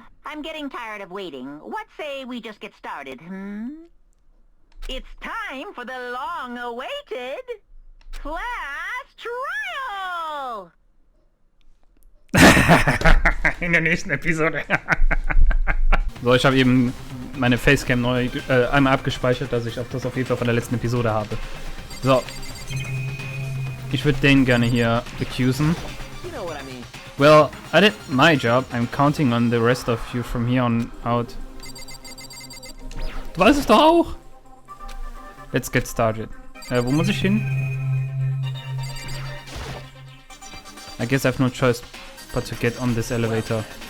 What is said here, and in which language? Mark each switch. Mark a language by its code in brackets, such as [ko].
[en] I'm getting tired of waiting. What say we just get started, It's time for the long-awaited class trial! [de] In der nächsten Episode. So, ich habe eben meine Facecam neu einmal abgespeichert, dass ich das auf jeden Fall von der letzten Episode habe. So. Ich würde den gerne hier accusen. [en] Well, I did my job. I'm counting on the rest of you from here on out. [de] Du weißt es doch auch. [en] Let's get started. [de] Wo muss ich hin? [en] I guess I have no choice but to get on this elevator.